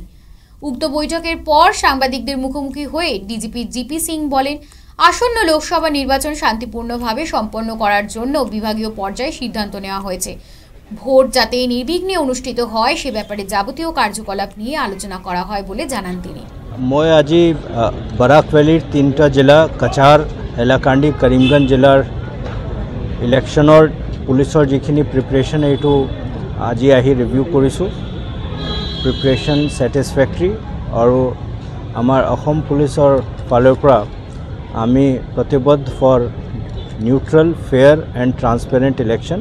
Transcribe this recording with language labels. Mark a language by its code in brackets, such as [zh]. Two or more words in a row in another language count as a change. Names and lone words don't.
[bn] উক্ত বৈঠকের পর সাংবাদিকদের মুখোমুখি হয়ে ডিজিপি জিপি সিং বলেন, আসন্ন লোকসভা নির্বাচন শান্তিপূর্ণভাবে সম্পন্ন করার জন্য বিভাগীয় পর্যায়ে সিদ্ধান্ত নেওয়া হয়েছে। ভোট যাতে নির্বিঘ্নে অনুষ্ঠিত হয় সে ব্যাপারে যাবতীয় কার্যকলাপ নিয়ে আলোচনা করা হয় বলে জানান তিনি। [as] মই আজি বরাক ভ্যালির 3টা জেলা কাছাৰ, হাইলাকান্দি, কৰিমগঞ্জ জিলাৰ ইলেকশ্যনৰ পুলিচৰ যিখিনি প্ৰিপেৰেশ্যন এইটো আজি আহি ৰিভিউ কৰিছোঁ। [en] preparation satisfactory [as] আৰু আমাৰ অসম পুলিচৰ ফালৰ পৰা আমি প্ৰতিবদ্ধ [en] for neutral, fair and transparent election.